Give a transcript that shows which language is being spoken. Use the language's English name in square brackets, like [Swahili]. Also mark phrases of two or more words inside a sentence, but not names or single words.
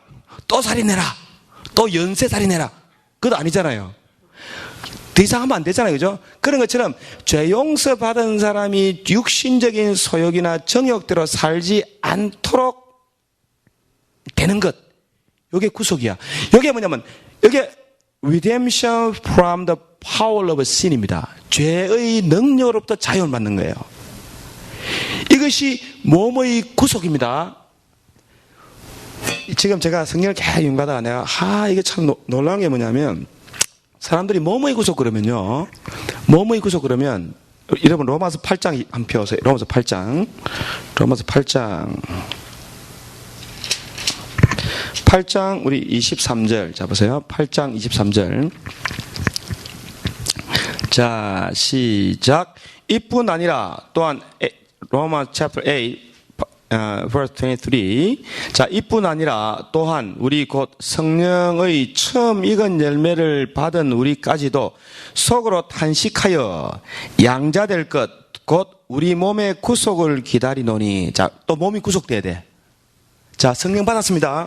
[Korean] 또 살인해라. 또 연쇄살인해라. 그것도 아니잖아요. 더 이상 하면 안 되잖아요. 그죠? 그런 것처럼 죄 용서 받은 사람이 육신적인 소욕이나 정욕대로 살지 않도록 되는 것. 이게 구속이야. 이게 뭐냐면 이게 [English] redemption from the power of sin [Korean] 입니다. 죄의 능력으로부터 자유를 받는 거예요. 이것이 몸의 구속입니다. 지금 제가 성경을 계속 읽다가 내가 이게 참 놀라운 게 뭐냐면 사람들이 몸의 구속 그러면요. 몸의 구속 그러면 여러분 로마서 8장 한 표 오세요. 로마서 8장 8장 우리 23절 자 보세요. 8장 23절 자 시작. 이뿐 아니라 또한 로마 [English] chapter 8 verse 23. [Korean] 자, 이뿐 아니라 또한 우리 곧 성령의 처음 익은 열매를 받은 우리까지도 속으로 탄식하여 양자될 것 곧 우리 몸의 구속을 기다리노니. 자, 또 몸이 구속돼야 돼. 자, 성령 받았습니다.